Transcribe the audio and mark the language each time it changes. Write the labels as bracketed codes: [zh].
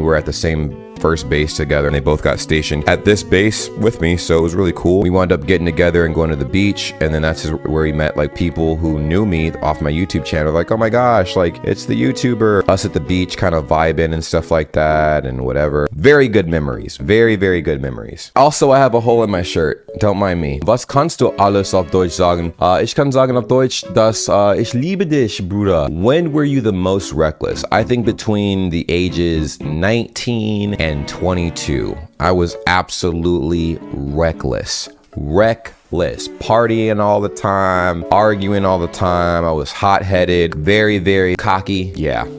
[en] We're at the same first base together, and they both got stationed at this base with me, so it was really cool. We wound up getting together and going to the beach, and then that's where he met like people who knew me off my YouTube channel, like, oh my gosh, like it's the YouTuber. Us at the beach kind of vibing and stuff like that and whatever. Very good memories. Very, very good memories. Also, I have a hole in my shirt. Don't mind me. [de] Was kannst du alles auf Deutsch sagen? Ich kann sagen auf Deutsch, dass ich liebe dich, Bruder. [en] When were you the most reckless? I think between the ages 19 and 22. I was absolutely reckless. Partying all the time, arguing all the time. I was hot-headed, very, very cocky. Yeah.